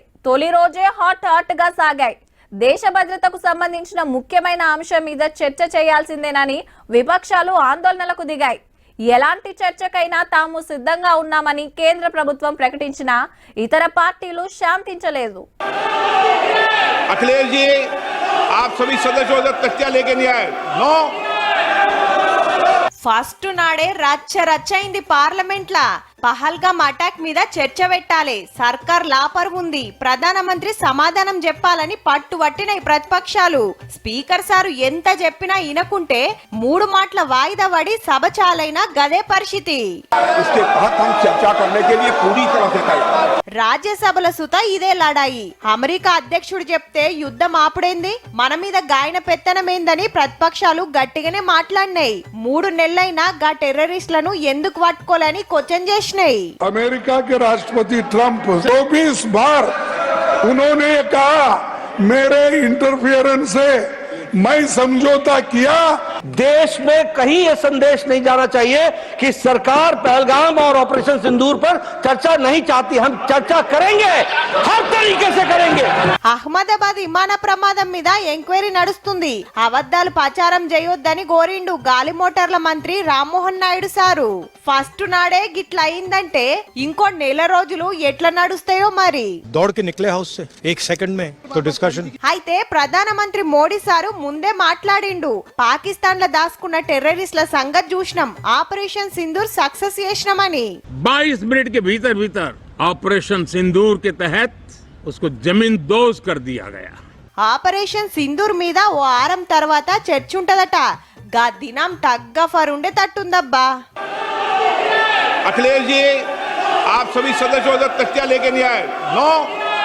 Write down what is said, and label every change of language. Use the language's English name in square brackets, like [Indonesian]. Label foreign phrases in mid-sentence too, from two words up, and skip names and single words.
[Telugu] తొలి రోజే హాట్ గా సాగాయి. దేశ భద్రతకు సంబంధించిన ముఖ్యమైన అంశం మీద చర్చ చేయాల్సిందేనని విపక్షాలు ఆందోళనలకు దిగాయి. ఎలాంటి చర్చకైనా తాము సిద్ధంగా ఉన్నామని కేంద్ర ప్రభుత్వం ప్రకటించినా ఇతర పార్టీలు శాంతించలేదు. [Hindi] अखिलेश जी, आप सभी सदस्यों तक तथ्य लेके नहीं आए। नो [Telugu] ఫస్ట్ నాడే రచ్చయింది పార్లమెంట్ లా. పహల్గామ్ అటాక్ మీద చర్చ పెట్టాలి, సర్కార్ లాపర్ ఉంది, ప్రధానమంత్రి సమాధానం చెప్పాలని పట్టుబట్టిన ప్రతిపక్షాలు. స్పీకర్ సారు ఎంత చెప్పినా ఇనకుంటే 3 మాటల వాయిదా పడి సభ చాలైనా గదే పరిస్థితి. రాజ్యసభల సుత ఇదే లడాయి. అమెరికా అధ్యక్షుడు చెప్తే యుద్ధం ఆపుడేంది, మన మీద గాయన పెత్తనమేందని ప్రతిపక్షాలు గట్టిగానే మాట్లాడినాయి. 3 నెలలైనా గా టెర్రరిస్టులను ఎందుకు పట్టుకోలేని క్వశ్చన్ చేసినాయి. [Hindi] अमेरिका के राष्ट्रपति ट्रंप 24 बार उन्होंने कहा मेरे इंटरफियरेंस से मैं समझौता किया। देश में कहीं यह संदेश नहीं जाना चाहिए कि सरकार पहलगाम और ऑपरेशन सिंदूर पर चर्चा नहीं चाहती। हम चर्चा करेंगे, हर तरीके से करेंगे। [Telugu] అహ్మదాబాద్ విమాన ప్రమాదం మీద ఎంక్వైరీ నడుస్తుంది. అబద్ధాలు ప్రచారం చేయొద్దని కోరిండు గాలి మోటార్ల మంత్రి రామ్మోహన్ నాయుడు సారు. ఫస్ట్ నాడే గిట్ల అయిందంటే ఇంకో నెల రోజులు ఎట్లా నడుస్తాయో మరి. [Hindi] दौड़ के निकले हाउस से 1 सेकंड में तो डिस्कशन. [Telugu] అయితే ప్రధానమంత్రి మోడీ సారు ముందే మాట్లాడిండు. పాకిస్తాన్ లో దాచుకున్న టెర్రరిస్టుల సంగతి చూసినాం, ఆపరేషన్ సింధూర్ సక్సెస్ చేసినామని. [Hindi] 22 मिनट के भीतर ऑपरेशन सिंदूर के तहत उसको जमीन दोज कर दिया गया. [Telugu] ఆపరేషన్ సింధూర్ మీద ఓ వారం తర్వాత చర్చ ఉంటదట. గా దినం తగ్గ ఫరుండే తట్టుందబ్బా. [Hindi] अखिलेश जी, आप सभी सदस्यों तक तथ्य लेके नहीं आए। नो